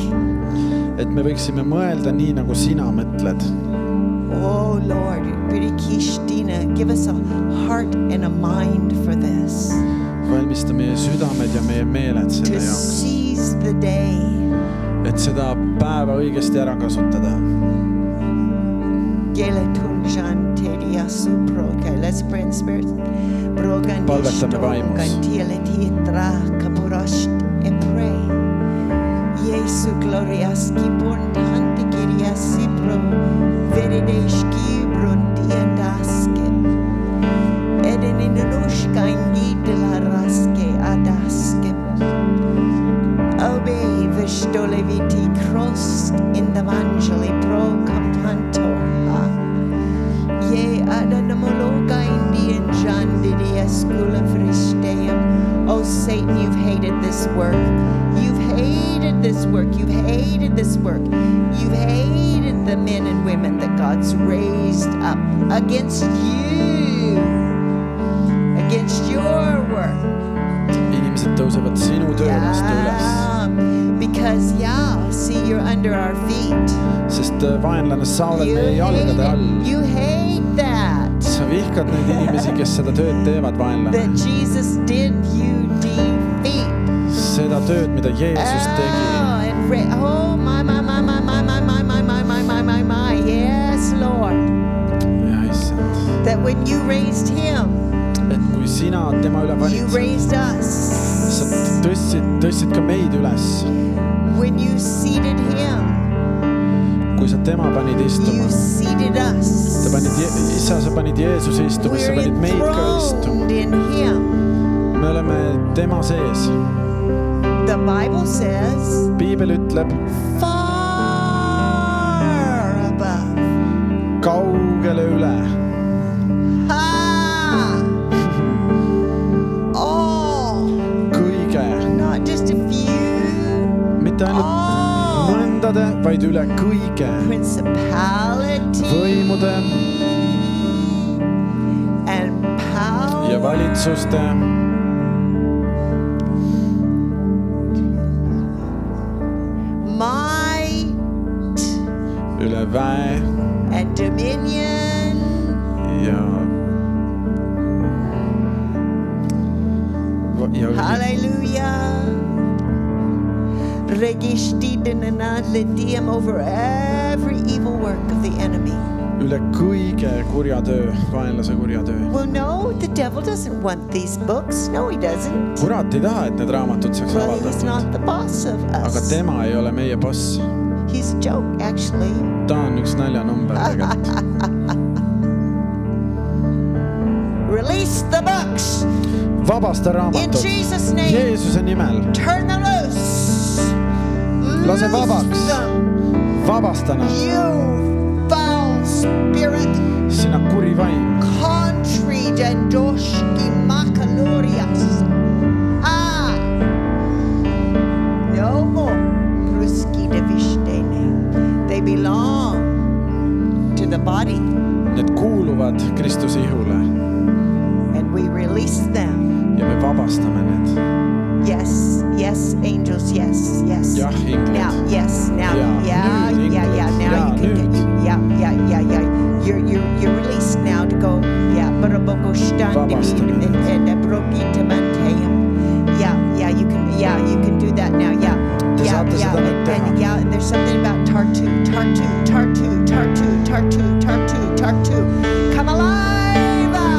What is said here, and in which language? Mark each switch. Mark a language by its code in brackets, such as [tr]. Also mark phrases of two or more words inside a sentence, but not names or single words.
[et] et me võiksime mõelda nii, nagu sina mõtled. [en] Oh Lord, Pirikishtina, give us a heart and a mind for this. [et] Valmista meie südamed ja meie meeled [en] To [et] selle jaoks, [en] seize the day. [et] et seda päeva õigesti ära kasutada. [en] Okay, let's pray in spirit. [et] Palvetame vaimus. [en] And pray. Jesu glorias kibon tante kiriasi pro verideshki brondiandaske. Eden in nushka inditela raske adaske. Obey vestoleviti crossed in the evangeli pro campanto. Ye adanamologa indian jandidi escula fristeum. Oh Satan, you've hated this work. You've hated hated this work. You've hated this work. You've hated the men and women that God's raised up against you, against your work. [et] inimesed tõusevad sinu töö vastu üles, [en] Because, see, you're under our feet. [et] sest vaenlane, sa oled meie jalgade all. [en] You hate that. [et] Sa vihkad neid inimesi, kes seda tööd teevad, vaenlane. [en] That Jesus did you defeat. [et] Seda tööd, mida Jeesus tegi. [en] My. Yes, Lord. [et] Ja, issand. [en] That when you raised him, [et] Et kui sina tema üle [en] you [et] valitsid, [en] raised us. [et] sa tõstsid ka meid üles. [en] When you seated him, [et] Kui sa tema panid [en] you [et] istuma, [en] seated us. [et] isa, sa panid Jeesuse istuma, sa [en] We're [et] panid meid ka istuma. [en] enthroned in him. [et] Me oleme tema sees. [en] The Bible says, [et] Piibel ütleb, [en] far above. [et] kaugele üle. Kõige, [en] Not just a few, [et] mitte ainult mõndade, vaid üle kõige. [en] principality [et] Võimude [en] and power [et] ja valitsuste [en] might [et] üle väe [en] and dominion [et] ja [en] hallelujah registidinanadletium over every evil work of the enemy. [et] üle kõige kurja töö, vaenlase kurja töö. [en] Well, no, the devil doesn't want these books. No, he doesn't. [et] Kurat ei taha, et need raamatud saaks [en] Well, he's not [et] avaldatud. [en] the boss of [et] Aga [en] us. [et] tema ei ole meie boss. [en] He's a joke, actually. [et] Ta on üks naljanumber tegelikult. [en] Release the books [et] Vabasta [en] in [et] raamatud [en] Jesus' name. [et] Jeesuse nimel. [en] Turn them loose. [et] Lase [en] Loose [et] vabaks. [en] them. [et] Vabasta nad. [en] You foul spirit. [et] Sina kuri vaim. Country dandoshki makalorias. [en] No more. Pruski devishtene. They belong to the body, [et] Need kuuluvad Kristuse ihule [en] and we release them. [et] ja me vabastame need. [en] Yes, yes, angels, yes, yes. [et] Jah, inglid. [en] Now, yes, now, [et] Ja, nüüd, [en] yeah. [et] inglid. [en] Now [et] Ja, [en] you can [et] nüüd. [en] get, You're released now to go. Yeah, baraboko [et] Vabastame [en] standing [et] neid. [en] and brokita manteum. Yeah, you can do that now. Yeah, [et] Te saate seda nüüd teha. [en] and yeah, and there's something about Tartu. Come alive!